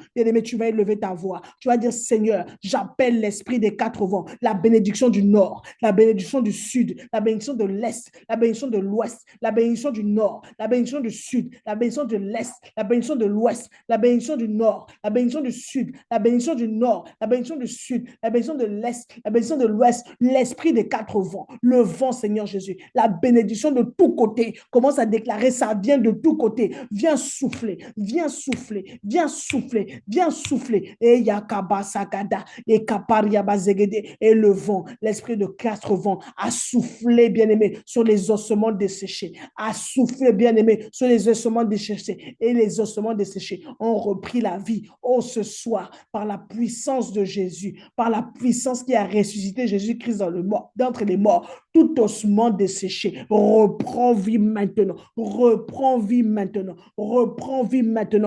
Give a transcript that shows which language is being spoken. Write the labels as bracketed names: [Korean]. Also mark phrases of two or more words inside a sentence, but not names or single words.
[French] Bien-aimé, tu vas élever ta voix, tu vas dire, Seigneur, j'appelle l'esprit des quatre vents, la bénédiction du nord, la bénédiction du sud, la bénédiction de l'est, la bénédiction de l'ouest, la bénédiction du nord, la bénédiction du sud, la bénédiction de l'est, la bénédiction de l'ouest, la bénédiction du nord, la bénédiction du sud, la bénédiction du nord, la bénédiction du sud, la bénédiction de l'est, la bénédiction de l'ouest, l'esprit des quatre vents, le vent, Seigneur Jésus, la bénédiction de tous côtés. Commence à déclarer, ça vient de tous côtés. Viens souffler, viens souffler, viens souffler, viens souffler. Et yakaba sakada, et kapariaba zegede, et le vent, l'esprit de quatre vents a soufflé, bien-aimé, sur les ossements desséchés, a soufflé, bien-aimé, sur les ossements desséchés, et les ossements desséchés ont repris la vie. Oh, ce soir, par la puissance de Jésus, par la puissance qui a ressuscité Jésus-Christ d'entre les morts, tout ossement desséché reprend vie maintenant, reprend vie maintenant, reprend vie maintenant.